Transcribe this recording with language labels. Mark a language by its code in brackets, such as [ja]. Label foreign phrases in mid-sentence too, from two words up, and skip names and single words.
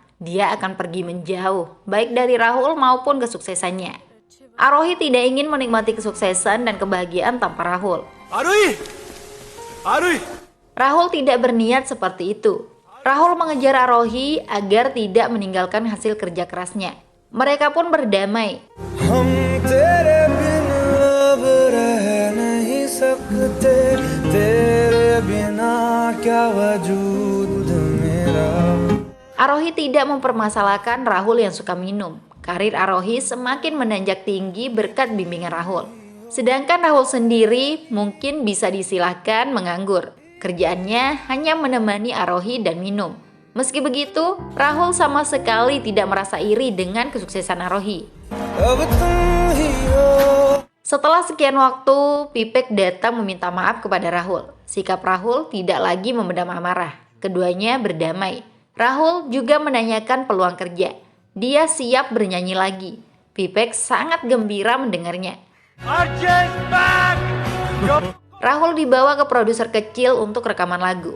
[id] Dia akan pergi menjauh, baik dari Rahul maupun kesuksesannya. Arohi tidak ingin menikmati kesuksesan dan kebahagiaan tanpa Rahul. Arohi! Arohi! Rahul tidak berniat seperti itu. Rahul mengejar Arohi agar tidak meninggalkan hasil kerja kerasnya. Mereka pun berdamai. [hi] हम तेरे बिन अब रह नहीं सकते तेरे बिना क्या वजूद मेरा. [id] Arohi tidak mempermasalahkan Rahul yang suka minum. Karir Arohi semakin menanjak tinggi berkat bimbingan Rahul. Sedangkan Rahul sendiri mungkin bisa disilahkan menganggur. Kerjaannya hanya menemani Arohi dan minum. Meski begitu, Rahul sama sekali tidak merasa iri dengan kesuksesan Arohi. [hi] अब तुम ही हो. [id] Setelah sekian waktu, Pipek datang meminta maaf kepada Rahul. Sikap Rahul tidak lagi memendam amarah. Keduanya berdamai. Rahul juga menanyakan peluang kerja. Dia siap bernyanyi lagi. Pipek sangat gembira mendengarnya. Rahul dibawa ke produser kecil untuk rekaman lagu.